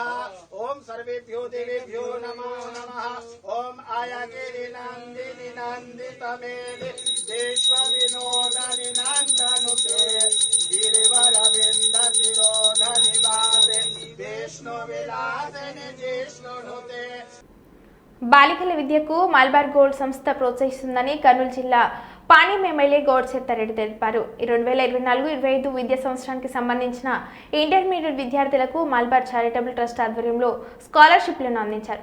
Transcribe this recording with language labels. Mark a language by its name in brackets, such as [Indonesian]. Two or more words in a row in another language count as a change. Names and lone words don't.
[Sanskrit] ओम सर्वेभ्यो देवेभ्यो नमो नमः। ओम आयागिरि नंदिनि नंदितमेदि विश्व विनोदनि नंदनुते गिरिवर विंदतिरोधनि वादे विष्णु विलासनि जिष्णुनुते। [Telugu] బాలికల విద్యకు మల్బార్ గోల్డ్ సంస్థ ప్రోత్సహిస్తుందని కర్నూలు జిల్లా పాణ్యం ఎమ్మెల్యే గౌడ్ చెత్తారెడ్డి తెలిపారు. 2024-25 విద్యా సంవత్సరానికి సంబంధించిన ఇంటర్మీడియట్ విద్యార్థులకు మల్బార్ చారిటబుల్ ట్రస్ట్ ఆధ్వర్యంలో స్కాలర్షిప్లను అందించారు.